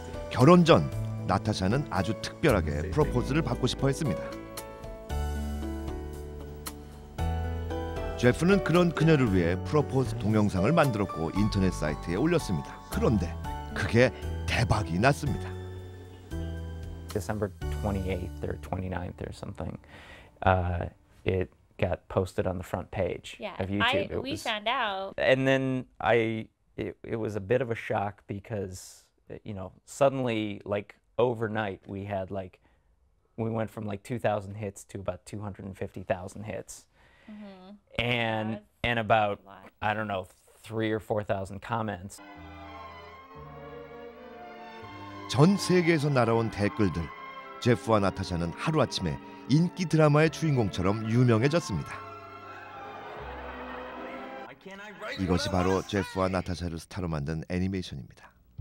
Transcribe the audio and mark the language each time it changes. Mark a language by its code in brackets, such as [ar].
[ko] 결혼 전 나타샤는 아주 특별하게 프로포즈를 받고 싶어 했습니다. 제프는 그런 그녀를 위해 프로포즈 동영상을 만들었고 인터넷 사이트에 올렸습니다. 그런데 그게 대박이 났습니다. [en] December 28th or 29th or something, it got posted on the front page of YouTube. We found out. And then it was a bit of a shock because, suddenly, like overnight, we went from like 2,000 hits to about 250,000 hits. Mm-hmm. And about, I don't know, 3,000 or 4,000 comments. [ko] 전 세계에서 날아온 댓글들. 제프와 나타샤는 하루아침에 인기 드라마의 주인공처럼 유명해졌습니다. 이것이 바로 제프와 나타샤를 스타로 만든 애니메이션입니다.